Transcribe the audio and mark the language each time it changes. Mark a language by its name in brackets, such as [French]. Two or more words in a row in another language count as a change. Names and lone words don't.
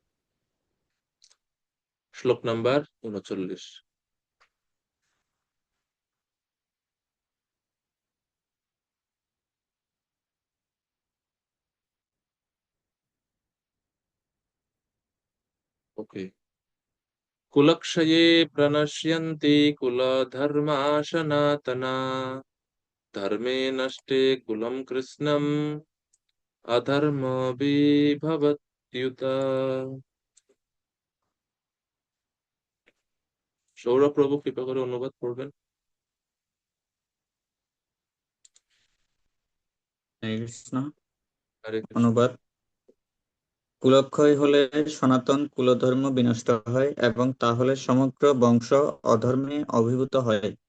[Bangla] শ্লোক নাম্বার 39। ওকে। [Sanskrit] कुलक्षये प्रणश्यन्ति कुलधर्मा सनातना, धर्मे नष्टे कुलं कृष्णम् अधर्मविभवत्युत। [Bangla] সৌরভ প্রভু কৃপা করে অনুবাদ করবেন। হরে কৃষ্ণ। হরে কৃষ্ণ। অনুবাদ: কুলক্ষয় হলে সনাতন কুলধর্ম বিনষ্ট হয় এবং তাহলে সমগ্র বংশ অধর্মে অভিভূত হয়।